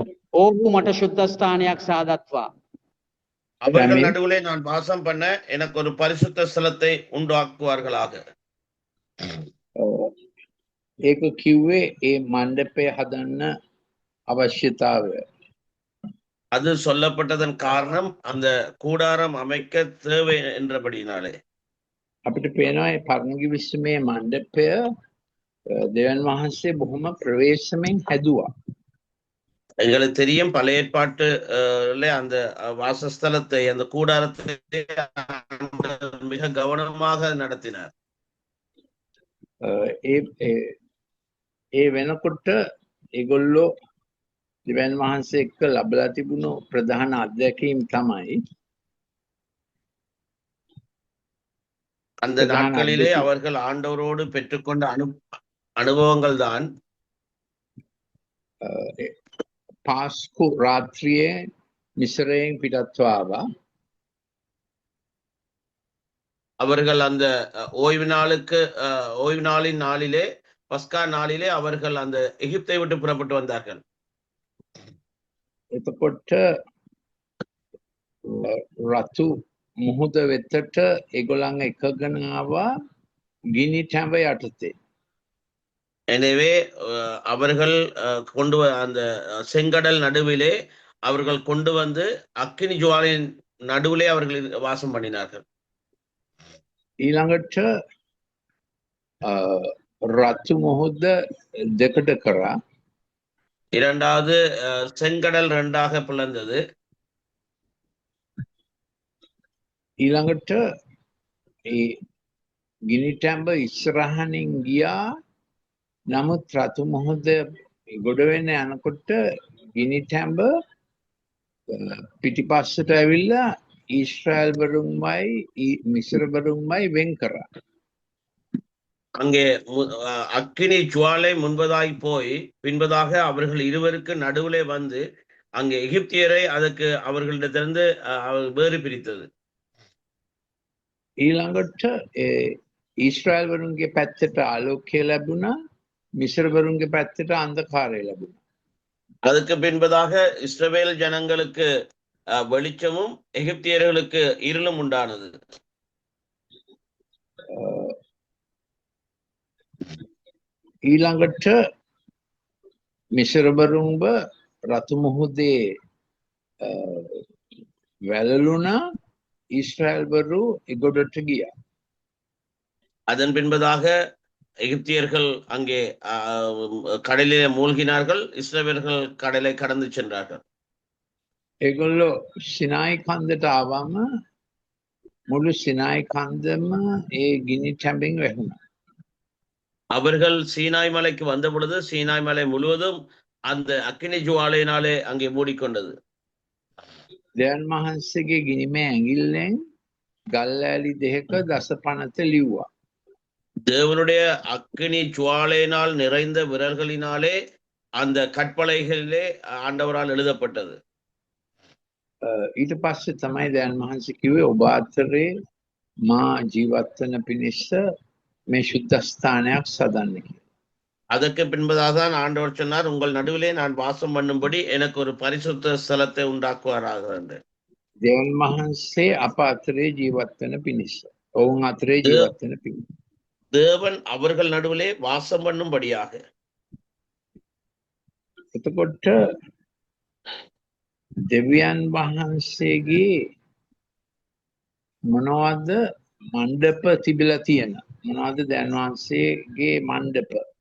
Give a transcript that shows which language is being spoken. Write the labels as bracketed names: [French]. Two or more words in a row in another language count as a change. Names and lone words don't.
[Sinhala] ඔව්හු මට ශුද්ධස්ථානයක් සාදත්වා. [Tamil] அவர்கள் நடுவிலே நான் வாசம் பண்ண எனக்கு ஒரு பரிசுத்த ஸ்தலத்தை உண்டாக்குவார்களாக. [Sinhala] ඒක කිව්වේ ඒ මණ්ඩපය හදන්න අවශ්‍යතාවය. [Tamil] அது சொல்லப்பட்டதன் காரணம் அந்த கூடாரம் அமைக்க தேவை என்றபடினாலே. [Sinhala] අපිට පේනවා මේ පරණගි විශ්වමේ මණ්ඩපය දෙවියන් වහන්සේ බොහොම ප්‍රවේශමෙන් හැදුවා. [Tamil] எங்களுக்கு தெரியும் பழைய ஏற்பாட்டுல அந்த வாசஸ்தலத்தை அந்த கூடாரத்தை மிக கவனமாக நடத்தினார். [Sinhala] ඒ වෙනකොට ඒගොල්ලෝ දෙවියන් වහන්සේ එක්ක ලැබලා තිබුණු ප්‍රධාන අත්දැකීම් තමයි [Tamil] அந்த நாட்களிலே அவர்கள் ஆண்டவரோடு பெற்றுக்கொண்ட அனுபவங்கள் தான் [Sinhala] පාස්කු රාත්‍රියේ මිස්රයෙන් පිටත්වාවා. [Tamil] அவர்கள் அந்த ஓய்வு நாளின் நாளிலே பஸ்கா நாளிலே அவர்கள் அந்த எகிப்தை விட்டு புறப்பட்டு வந்தார்கள். [Sinhala] එතකොට රතු මුහුද වෙතට ඒගොල්ලන් එකගෙන ආවා ගිනි ටැඹ යටතේ. [Tamil] எனவே அவர்கள் கொண்டு அந்த செங்கடல் நடுவிலே அவர்கள் கொண்டு வந்து அக்கினி ஜுவாலின் நடுவிலே அவர்கள் வாசம் பண்ணினார்கள். [Sinhala] ඊළඟට රතු මුහුද දෙකට කරා. [Tamil] இரண்டாவது செங்கடல் ரெண்டாக பிளந்தது. [Sinhala] ඊළඟට ඒ ගිනි ටැඹ ඉස්සරහනින් ගියා. නමුත් රතු මුහුද ගොඩ වෙන්න යනකොට ගිනි ටැඹ පිටිපස්සට ඇවිල්ලා ඊශ්‍රායල් වරුන්මයි මිස්ර වරුන්මයි වෙන් කරා. [Tamil] அங்கே அக்கினி ஜுவாலை முன்பதாய் போய் பின்பதாக அவர்கள் இருவருக்கு நடுவிலே வந்து அங்கே எகிப்தியரை அதற்கு அவர்களிடத்திலிருந்து வேறு பிரித்தது. [Sinhala] ඊළඟට ඊශ්‍රායල් වරුන්ගේ පැත්තට ආලෝකය ලැබුණා. මිස්ර වරුන්ගේ පැත්තට අන්ධකාරය ලැබුණා. [Tamil] அதுக்கு பின்பதாக இஸ்ரவேல் ஜனங்களுக்கு வெளிச்சமும் எகிப்தியர்களுக்கு இருளும் உண்டானது. [Sinhala] ඊළඟට මිස්ර වරුන්ව රතු මුහුදේ වැළලුණා. ඊශ්‍රායල් වරු එගොඩට ගියා. [Tamil] அதன் பின்பதாக எகிப்தியர்கள் அங்கே கடலிலே மூழ்கினார்கள். இஸ்ரவேலர்கள் கடலை கடந்து சென்றார்கள். [Sinhala] ඒගොල්ලෝ සිනායි කන්දට ආවම මුළු සිනායි කන්දම ඒ ගිනි ටැඹෙන් වැහුණා. [Tamil] அவர்கள் சீனாய் மலைக்கு வந்த பொழுது சீனாய் மலை முழுவதும் அந்த அக்கினி ஜுவாலையினாலே அங்கே மூடிக்கொண்டது. [Sinhala] දෙවියන් වහන්සේගේ ගිනිමේ ඇඟිල්ලෙන් ගල්ඇලි දෙක දස පනත ලිව්වා. [Tamil] தேவனுடைய அக்கினி ஜுவாலையினால் நிறைந்த விரல்களினாலே அந்த கற்பலைகளிலே ஆண்டவரால் எழுதப்பட்டது. [Sinhala] ඊට පස්සේ තමයි දෙවියන් වහන්සේ කිව්වේ ඔබ අතරේ මා ජීවත් වෙන පිණිස මේ සුද්ධස්ථානයක් සදන්න කියලා. [Tamil] அதற்கு பின்பதாக தான் ஆண்டவர் சொன்னார், உங்கள் நடுவிலே நான் வாசம் பண்ணும்படி எனக்கு ஒரு பரிசுத்த ஸ்தலத்தை உண்டாக்குவாராக என்று. [Sinhala] දෙවියන් වහන්සේ අප අතරේ ජීවත් වෙන පිණිස. ඔවුන් අතරේ ජීවත් වෙන පිණිස. [Tamil] தேவன் அவர்கள் நடுவிலே வாசம் பண்ணும்படியாக. [Sinhala] එතකොට දෙවියන් වහන්සේගේ මොනවද මණ්ඩප තිබිලා තියෙන? මොනවද දෙවියන් වහන්සේගේ මණ්ඩප?